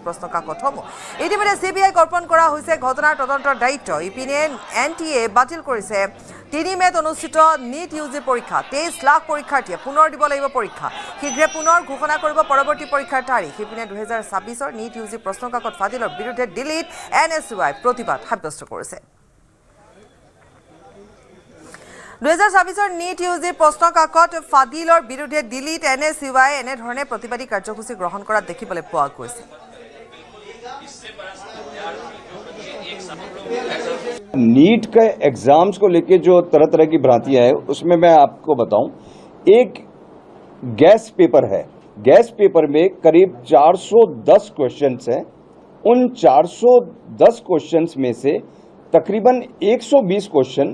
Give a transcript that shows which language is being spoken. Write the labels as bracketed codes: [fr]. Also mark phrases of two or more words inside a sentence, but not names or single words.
[as] প্ৰশ্নকাকতসমূহ ইতিমধ্যে CBI অৰ্পণ কৰা হৈছে ঘটনাৰ তদন্তৰ দায়িত্ব ইপিনে NTA বাতিল কৰিছে 3 মেত অনুষ্ঠিত নীট UG পৰীক্ষা 23 লাখ পৰীক্ষাৰ্থীয়ে পুনৰ দিব লাগিব পৰীক্ষা শীঘ্ৰে পুনৰ ঘোষণা কৰিব পৰৱৰ্তী পৰীক্ষাৰ তাৰিখ ইপিনে 2026ৰ নীট UG প্ৰশ্নকাকত ফাদিলৰ বিৰুদ্ধে দিল্লীত NSUI প্ৰতিবাদ সাব্যস্ত কৰিছে 2026ৰ নীট UG প্ৰশ্নকাকত ফাদিলৰ বিৰুদ্ধে দিল্লীত NSUI এনেধৰণে প্ৰতিবাদী কাৰ্যসূচী গ্ৰহণ কৰাত দেখিবলৈ পোৱা গৈছে [hi] नीट के एग्जाम्स को लेके जो तरह तरह की भ्रांतियां हैं उसमें मैं आपको बताऊं एक [en] guess paper [hi] है [en] guess paper [hi] में करीब 410 क्वेश्चंस हैं उन 410 क्वेश्चंस में से तकरीबन 120 क्वेश्चन